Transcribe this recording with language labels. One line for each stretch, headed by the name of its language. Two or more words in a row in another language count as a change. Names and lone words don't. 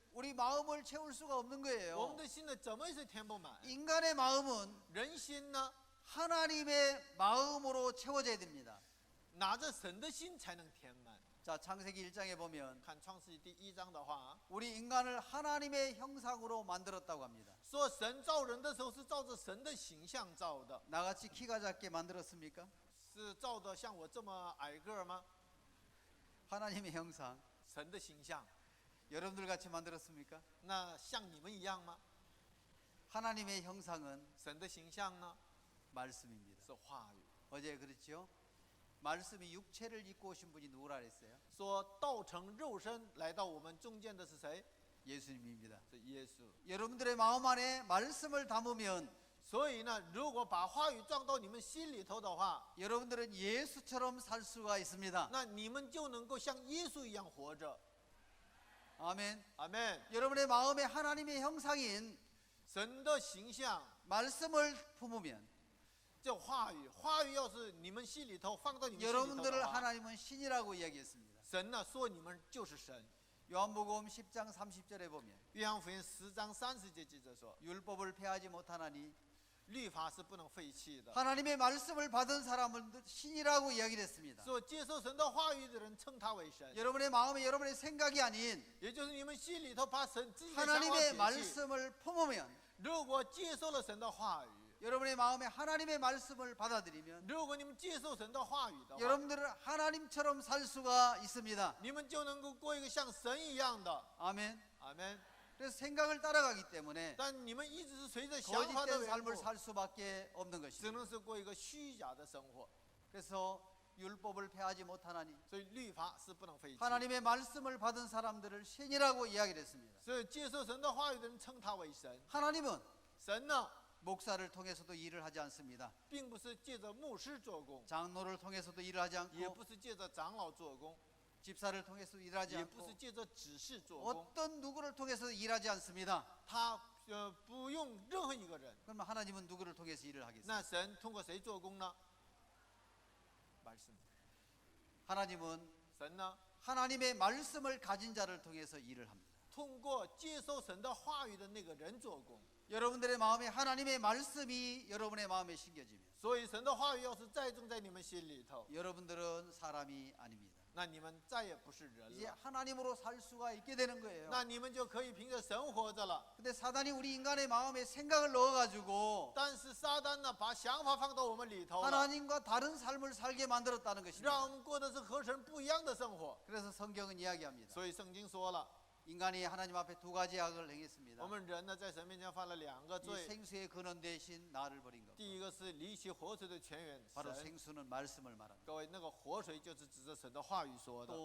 Korean: 우리 마음을 채울 수가 없는
Chinese: 我
Korean: 거예요.
Chinese: 们的心呢怎么也是填不满。
Korean: 인간의 마음은
Chinese: 人心呢，
Korean: 하나님의 마음으로 채워져야 됩니다.
Chinese: 拿着神的心才能填满。
Korean: 자, 창세기 1장에 보면
Chinese: 看创世纪第1章的话，
Korean: 우리 인간을 하나님의 형상으로 만들었다고 합니다.
Chinese: 说神造人的时候是照着神的形象造的，
Korean: 나같이 키가 작게 만들었습니까?
Chinese: 是照的像我这么矮个儿吗？
Korean: 하나님의 형상
Chinese: 神的形象，
Korean: 여러분들 같이 만들었습니까?
Chinese: 那像你们一样吗？
Korean: 하나님의 형상은
Chinese: 神的形象呢
Korean: 말씀입니다.
Chinese: 是话语，
Korean: 어제 그렇죠? 말씀이 육체를 입고 오신 분이 누구라 그랬어요?
Chinese: 说道成肉身来到我们中间的是谁？
Korean: 예수님입니다.
Chinese: 是耶稣。
Korean: 여러분들의 마음 안에 말씀을 담으면
Chinese: 所以呢，如果把话语装到你们心里头的话，
Korean: 여러분들은 예수처럼 살 수가 있습니다.
Chinese: 那你们就能够像耶稣一样活着。
Korean: 아멘.
Chinese: 阿门。
Korean: 여러분의 마음에 하나님의 형상인
Chinese: 神的形象，
Korean: 말씀을 품으면
Chinese: 这话语要是你们心里头放到你们心里头
Korean: 여러분들을
Chinese: 的话，
Korean: 하나님은 신이라고 이야기했습니다.
Chinese: 神呢说你们就是神。
Korean: 요한복음 10장 30절에 보면
Chinese: 约翰福音10章30节记着说，
Korean: 율법을 폐하지 못하나니
Chinese: 律法是不能废弃的。
Korean: 하나님의 말씀을 받은 사람은 신이라고 이야기를 했습니다.
Chinese: 所以接受神的话语的人称他为神，
Korean: 여러분의 마음에 여러분의 생각이 아닌
Chinese: 也就是你们心里头把神自己的想法
Korean: 하나님의
Chinese: 撇弃。
Korean: 말씀을 품으면
Chinese: 如果接受了神的话语，
Korean: 여러분의 마음에 하나님의 말씀을 받아들이면
Chinese: 如果你们接受神的话语的话，
Korean: 여러분들은 하나님처럼 살 수가 있습니다.
Chinese: 你们就能够过一个像神一样的。
Korean: 아멘.
Chinese: 阿门。
Korean: 그래서 생각을 따라가기 때문에
Chinese: 但你们一直是随着想法的
Korean: 거짓된
Chinese: 缘
Korean: 삶을
Chinese: 故，
Korean: 살 수밖에 없는
Chinese: 只
Korean: 것입니다.
Chinese: 能是过一个虚假的生活。
Korean: 그래서 율법을 폐하지 못하나니
Chinese: 所以律法是不能废弃。
Korean: 하나님의 말씀을 받은 사람들을 신이라고 이야기를 했습니다.
Chinese: 所以接受神的话语的人称他为神。
Korean: 하나님은
Chinese: 神呢，
Korean: 목사를 통해서도 일을 하지 않습니다.
Chinese: 并不是借着牧师做工，
Korean: 장로를 통해서도 일을 하지
Chinese: 也
Korean: 않고
Chinese: 不是借着长老做工，
Korean: 집사를 통해서도 일하지
Chinese: 也不是
Korean: 않고
Chinese: 借着指示做工。
Korean: 어떤 누구를 통해서 일하지 않습니다.
Chinese: 他不用任何一个人。
Korean: 그러면 하나님은 누구를 통해서 일을 하겠습니까?
Chinese: 那神通过谁做工呢？ 말씀。
Korean: 하나님은
Chinese: 神呢，
Korean: 하나님의 말씀을 가진 자를 통해서 일을 합니다.
Chinese: 通过接受神的话语的那个人做工。
Korean: 여러분들의 마음에 하나님의 말씀이 여러분의 마음에 심겨지면
Chinese: 所以神的话语要是再种在你们心里头，
Korean: 여러분들은 사람이 아닙니다.
Chinese: 那你们再也不是人
Korean: 이제
Chinese: 了，
Korean: 하나님으로 살 수가 있게 되는 거예요.
Chinese: 那你们就可以凭着神活着了。
Korean: 근데 사단이 우리 인간의 마음에 생각을 넣어가지고
Chinese: 但是撒旦呢，把想法放到我们里头了，
Korean: 하나님과 다른 삶을 살게 만들었다는
Chinese: 让
Korean: 것입니다.
Chinese: 我们过的是和神不一样的生活。
Korean: 그래서 성경은 이야기합니다.
Chinese: 所以圣经说了，
Korean: 인간이 하나님 앞에 두 가지 악을 행했습니다.
Chinese: 我们人呢在神面前犯了两个
Korean: 이
Chinese: 罪。
Korean: 생수의 근원 대신 나를 버린 것.
Chinese: 第一个是离弃活水的泉源，
Korean: 바로
Chinese: 神。
Korean: 생수는 말씀을 말합니다.
Chinese: 各位，那个活水就是指着神的话语说的。